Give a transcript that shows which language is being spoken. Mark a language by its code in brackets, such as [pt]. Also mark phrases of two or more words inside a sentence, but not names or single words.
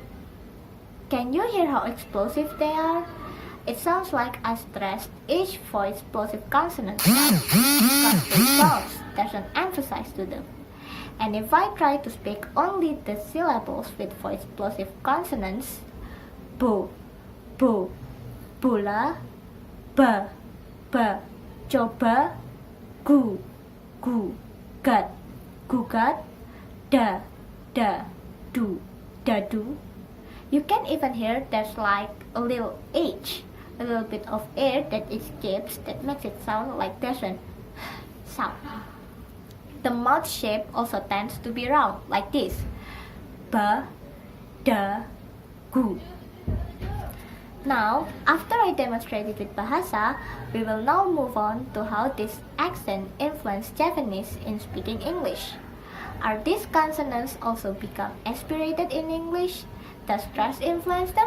[en] Can you hear how explosive they are? It sounds like I stressed each voice plosive consonant because the sounds doesn't emphasize to them. And if I try to speak only the syllables with voice plosive consonants, [id] bo, bola, ba, coba, gu, gat, gugat, da, du, dadu. You can even hear there's like a little H, a little bit of air that escapes that makes it sound like doesn't sound. The mouth shape also tends to be round, like this. Ba, da, gu. [en] Now, after I demonstrated with Bahasa, we will now move on to how this accent influenced Japanese in speaking English. Are these consonants also become aspirated in English? Does stress influence them?